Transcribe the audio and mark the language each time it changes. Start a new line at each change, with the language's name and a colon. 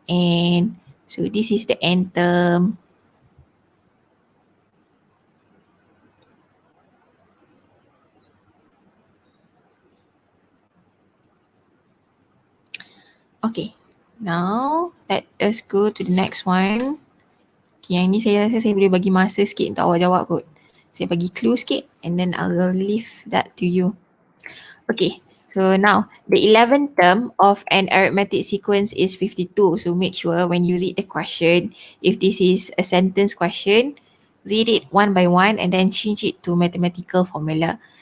English: And so this is the n term. Okay, now let us go to the next one.
Malay: Okay, yang ni saya rasa saya boleh bagi masa sikit untuk awak jawab kot. Saya bagi clue sikit
English: and then I'll leave that to you. Okay, so now the 11th term of an arithmetic sequence is 52. So make sure when you read the question, if this is a sentence question, read it one by one and then change it to mathematical formula.